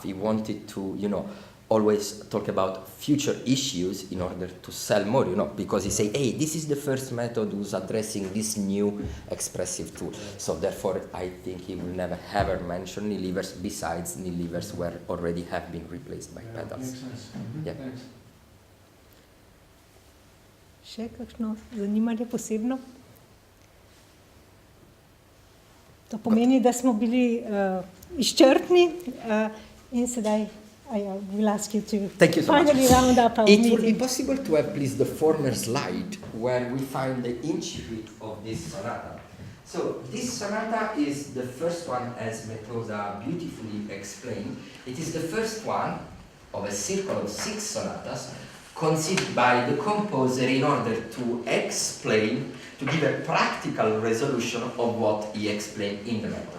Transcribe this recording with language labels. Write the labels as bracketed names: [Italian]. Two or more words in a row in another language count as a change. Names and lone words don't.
[English] He wanted to, you know, always talk about future issues in order to sell more, you know, because he say, hey, this is the first method who's addressing this new expressive tool. So therefore, I think he will never ever mention knee levers, besides knee levers were already have been replaced by pedals. Makes sense. Yeah. Thanks. [Slovenian] Še kakšno zanimanje posebno? To pomeni, da smo bili izčrpni in sedaj [English] I will ask you to Thank you so finally much. round up our It meeting. would be possible to have, please, the former slide where we find the incipit of this sonata. So this sonata is the first one, as Metoda beautifully explained. It is the first one of a circle of 6 sonatas conceived by the composer in order to explain, to give a practical resolution of what he explained in the method.